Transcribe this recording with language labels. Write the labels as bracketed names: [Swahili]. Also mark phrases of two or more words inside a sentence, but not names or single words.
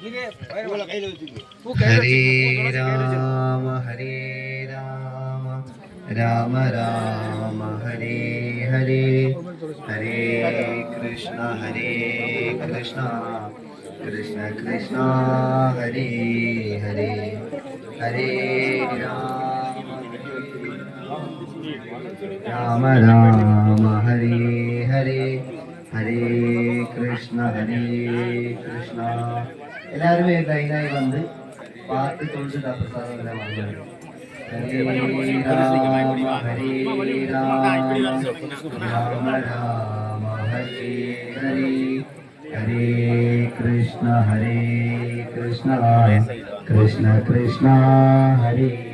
[Sanskrit] हरे राम राम राम हरे हरे, हरे कृष्ण कृष्ण कृष्ण हरे हरे, हरे राम राम हरे हरे, हरे कृष्ण कृष्ण. [Tamil] எல்லாருமே கைகாய் வந்து பார்த்து தொழுது பிரசாதங்களை வாங்கணும். [Sanskrit] हरे राम राम हरे हरे, हरे कृष्ण कृष्ण कृष्ण हरे